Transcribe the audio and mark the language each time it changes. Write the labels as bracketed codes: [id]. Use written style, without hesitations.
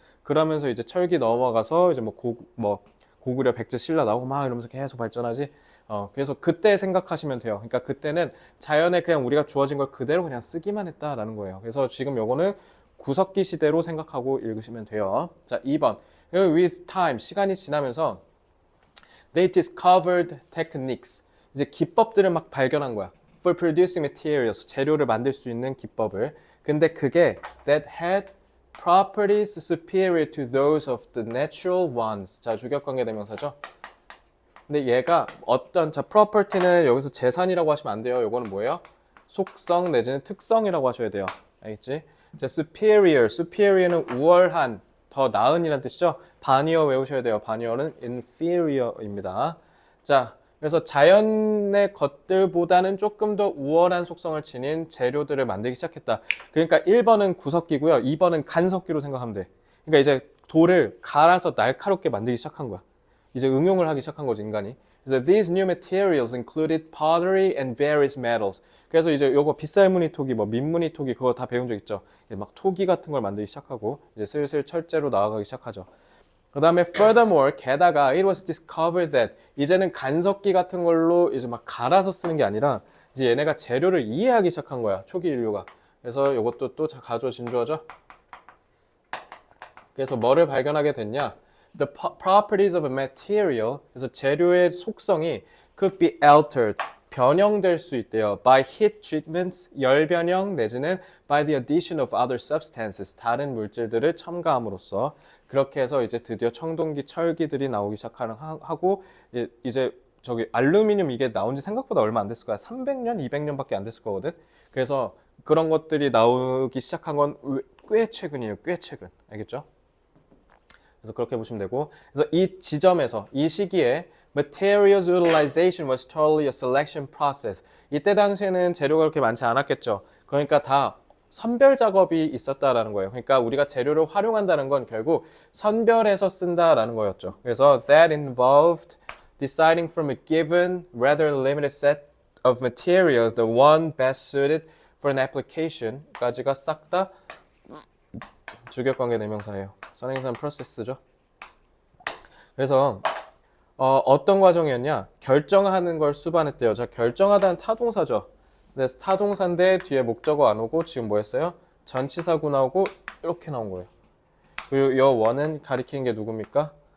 [ko] 그러면서 이제 철기 넘어가서 이제 뭐 고구려, 백제, 신라 나오고 막 이러면서 계속 발전하지. 그래서 그때 생각하시면 돼요. 그러니까 그때는 자연에 그냥 우리가 주어진 걸 그대로 그냥 쓰기만 했다라는 거예요. 그래서 지금 요거는 구석기 시대로 생각하고 읽으시면 돼요. 자, 2번. [en] With time, 시간이 지나면서 they discovered techniques. [ko] 이제 기법들을 막 발견한 거야. For producing materials, 재료를 만들 수 있는 기법을. [en] 근데 그게 that had properties superior to those of the natural ones. [ko] 자, 주격관계 대명사죠. 근데 얘가 어떤, 자, property는 여기서 재산이라고 하시면 안 돼요. 요거는 뭐예요? 속성 내지는 특성이라고 하셔야 돼요. 알겠지? 자, superior는 우월한, 더 나은이란 뜻이죠. 반이어 외우셔야 돼요. 반이어는 inferior입니다. 자, 그래서 자연의 것들보다는 조금 더 우월한 속성을 지닌 재료들을 만들기 시작했다. 그러니까 1번은 구석기고요. 2번은 간석기로 생각하면 돼. 그러니까 이제 돌을 갈아서 날카롭게 만들기 시작한 거야. 이제 응용을 하기 시작한 거지, 인간이. [en] 그래서 these new materials included pottery and various metals. [ko] 그래서 이제 요거 빗살무늬 토기, 뭐 민무늬 토기 그거 다 배운 적 있죠. 막 토기 같은 걸 만들기 시작하고 이제 슬슬 철제로 나아가기 시작하죠. 그 다음에 furthermore, 게다가 it was discovered that 이제는 간석기 같은 걸로 이제 막 갈아서 쓰는 게 아니라 이제 얘네가 재료를 이해하기 시작한 거야, 초기 인류가. 그래서 요것도 또 가주어 진주어죠. 그래서 뭐를 발견하게 됐냐? [en] The properties of a material, 그래서 재료의 속성이 could be altered, 변형될 수 있대요. By heat treatments, 열 변형 내지는 by the addition of other substances, 다른 물질들을 첨가함으로써. [ko] 그렇게 해서 이제 드디어 청동기, 철기들이 나오기 시작하고 이제 저기 알루미늄 이게 나온 지 생각보다 얼마 안 됐을 거야. 300년, 200년밖에 안 됐을 거거든. 그래서 그런 것들이 나오기 시작한 건 꽤 최근이에요. 꽤 최근. 알겠죠? [en] 그래서 그렇게 보시면 되고, 그래서 이 지점에서 이 시기에 materials utilization was totally a selection process. [ko] 이때 당시에는 재료가 그렇게 많지 않았겠죠. 그러니까 다 선별 작업이 있었다라는 거예요. 그러니까 우리가 재료를 활용한다는 건 결국 선별해서 쓴다라는 거였죠. [en] 그래서 that involved deciding from a given rather limited set of material the one best suited for an application 까지가 싹 다 주격관계 대명사예요. [ko] 선행산 프로세스죠. 그래서 어떤 과정이었냐? 결정하는 걸 수반했대요. 자, 결정하다는 타동사죠. 그래서 타동사인데 뒤에 목적어 안 오고 지금 뭐 했어요? 전치사구 나오고 이렇게 나온 거예요. 그리고 이 원은 가리키는 게 누굽니까?